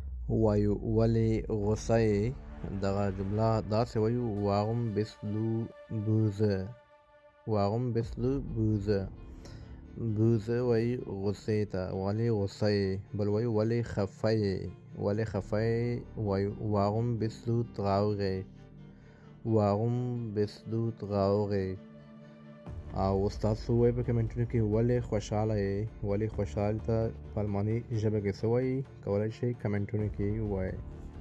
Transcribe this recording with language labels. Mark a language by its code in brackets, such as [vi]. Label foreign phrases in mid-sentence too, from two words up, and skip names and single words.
[ps] وایو ولې غوسه یې. دغه جمله داسې وایو: [de] warum bist du böse. warum bist du böse. böse [ps] وایي غوسې ته. ولې غوسه یې. بل وایي ولې خفه یې. ولې خفه یې وایو [de] warum bist du traurig. warum bist du traurig. [ps] او تاسو وایئ په کمنټونو کې ولې خوشحاله یې. ولې خوشحال ته په الماني ژبه کې څه وایي، کولی شئ کمنټونو کې ووایئ.